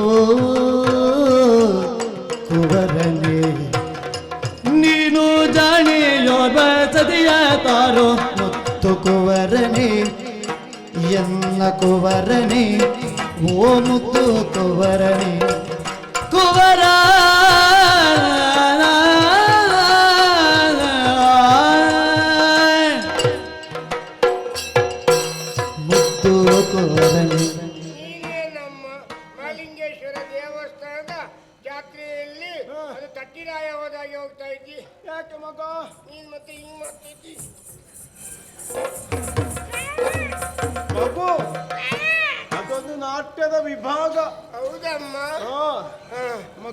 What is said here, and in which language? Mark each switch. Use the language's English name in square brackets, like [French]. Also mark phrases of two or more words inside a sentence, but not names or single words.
[Kannada] ಕುವರನೆ ನೀನು ಜಾಣಿಯೋರ್ ವಚನೆಯ ತಾರೋ ಮುದ್ದು ಕುವರನೆ ಎನ್ನ ಕುವರನೆ ಓ ಮುದ್ದು ಕುವರನೆ ಕುವರ ಮುದ್ದು ಕುವರನೆ. ನೀನೇ ನಮ್ಮ ಮಹಾಲಿಂಗೇಶ್ವರ ದೇವಸ್ಥಾನದ ಜಾತ್ರೆಯಲ್ಲಿ ಅದು ತಟ್ಟಿರಾಯ ಹೋದಾಗೆ ಹೋಗ್ತಾ ಇದ್ದಿ. ಯಾಕೆ ಮಗ ನೀನ್ ಮತ್ತೆ ಹಿಂಗ್ ಮಾಡ್ತಿದ್ದಿ? ಮಗು ಅದೊಂದು ನಾಟ್ಯದ ವಿಭಾಗ. ಹೌದಮ್ಮ. ಮಗ